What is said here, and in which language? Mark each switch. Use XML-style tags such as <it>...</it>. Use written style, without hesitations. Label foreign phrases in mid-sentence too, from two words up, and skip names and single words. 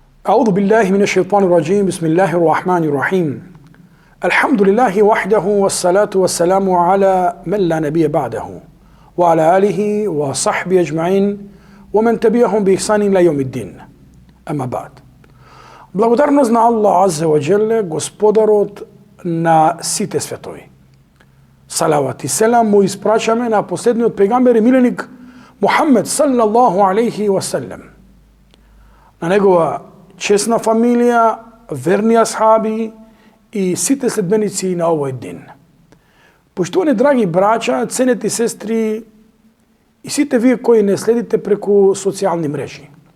<ar>أعوذ بالله من الشيطان الرجيم بسم الله الرحمن الرحيم الحمد لله وحده والصلاة والسلام على من لا نبي بعده وعلى آله وصحبه أجمعين ومن تبعهم بإحسان إلى يوم الدين أما بعد.</ar> <mk>Благодарност на</mk> <ar>الله عز وجل,</ar> <mk>Gospodarот на сите светови. Салават и селам му испрачаме на последниот пегамбер и миленик Мухаммед</mk> <ar>صلى الله عليه وسلم.</ar> <mk>На негова честна фамилија, верни асхаби и сите следбеници на овој дин. Поштувани драги брача, ценети сестри и сите вие кои не следите преку социјални мрежи.</mk>